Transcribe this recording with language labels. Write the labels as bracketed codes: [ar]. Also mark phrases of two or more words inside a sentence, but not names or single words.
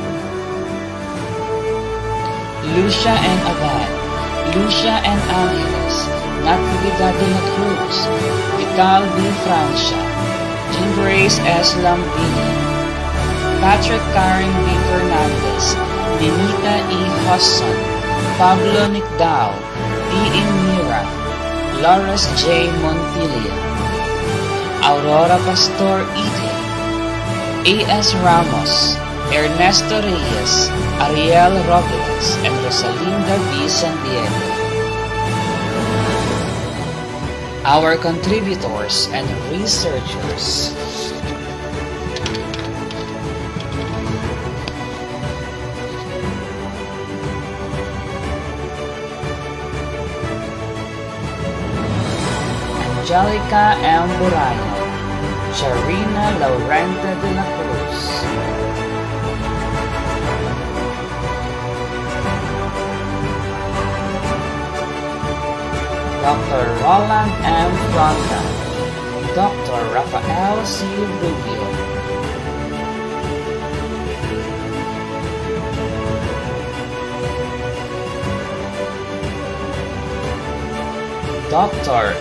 [en] Sinanginan, Lucia and Abad, Lucia and Angeles, Natividad de la Cruz, Vital B. Francia, Jean Grace S. Lambini, Patrick Karen B. Fernandez, Benita E. Husson, Pablo Nicdao, T. Mira, Lawrence J. Montilla, Aurora Pastor Ide, A.S. Ramos, Ernesto Reyes, Ariel Robles, and Rosalinda B. San Diego. Our contributors and researchers. Angelica M. Burano, Charina Laurenta de la Cruz, Dr. Roland M. Franca, Dr. Rafael C. Rubio, Dr.